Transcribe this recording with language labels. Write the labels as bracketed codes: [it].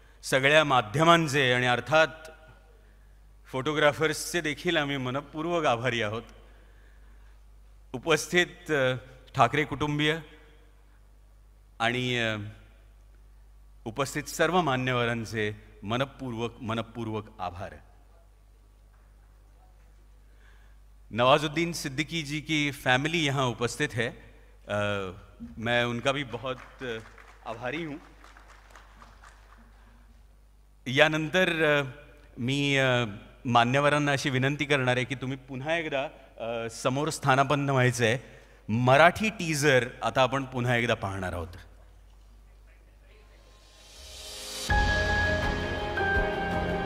[mr] सगळ्या माध्यमांचे आणि अर्थात फोटोग्राफर्सचे देखील आम्ही मनपूर्वक आभारी आहोत। उपस्थित ठाकरे कुटुंबीय आणि उपस्थित सर्व मान्यवरांचे मनपूर्वक आभार। [hi] नवाजुद्दीन सिद्दीकी जी की फैमिली यहाँ उपस्थित है, मैं उनका भी बहुत आभारी हूँ। [mr] यानंतर मी मान्यवरांना अशी विनंती करणार आहे की तुम्ही पुन्हा एकदा समोर स्थानापन्न व्हायचं आहे। मराठी टीजर आता आपण पुन्हा एकदा पाहणार आहोत।